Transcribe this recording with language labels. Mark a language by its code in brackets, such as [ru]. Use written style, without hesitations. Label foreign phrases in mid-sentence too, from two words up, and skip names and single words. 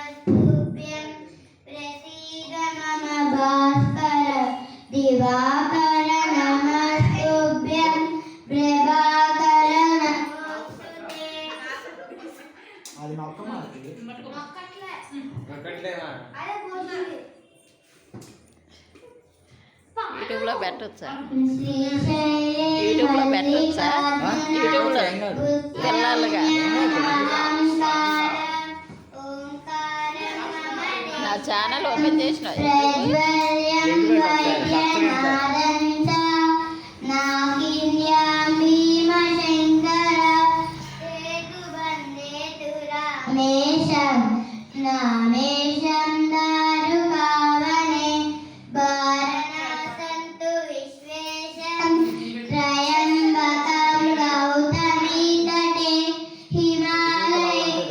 [sa] प्रसीद मम भास्कर दिवाकर नमस्तुभ्यं प्रभाकर नमोस्तुते [te] అది నొక్కమాలి నొక్కట్లేమా అరే పోతుంది యూట్యూబ్లో పెట్టొచ్చా యూట్యూబ్లో పెట్టొచ్చా యూట్యూబ్లో పిల్లలుగా నా [en] channel open [te] చేసిన [sa] नामेशं दारुकावने वारणासन्तु विश्वेशं त्रयम्बकं गौतमी तटे हिमालये